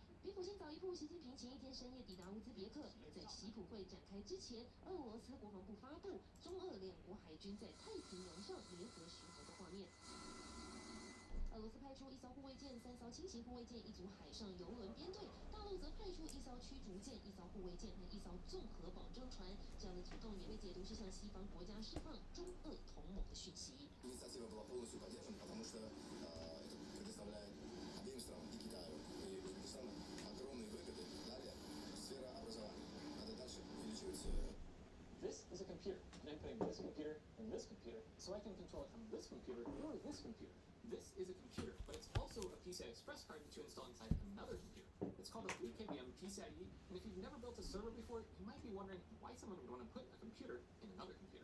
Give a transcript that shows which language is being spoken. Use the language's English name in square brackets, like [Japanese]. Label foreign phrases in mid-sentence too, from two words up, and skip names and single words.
[Chinese] 比普京早一步，习近平前一天深夜抵达乌兹别克。而在习普会展开之前，俄罗斯国防部发布中俄两国海军在太平洋上联合巡航的画面。俄罗斯派出1艘护卫舰、3艘轻型护卫舰、1组海上游轮编队，大陆则派出1艘驱逐舰、1艘护卫舰和1艘综合保证船。这样的举动也被解读是向西方国家释放中俄同盟的讯息。 [Russian] Инициатива была полностью поддержана, потому что это предоставляет обеим странам, и Китаю, и Узбекистану, огромные выгоды. Далее, сфера образования. Надо дальше увеличивать. [English] This is a computer, and I'm putting this computer in this computer, so I can control it from this computer or this computer. This is a computer, but it's also a PCI Express card that you install inside another computer. It's called a leetcode PCIe, and if you've never built a server before, you might be wondering why someone would want to put a computer in another computer.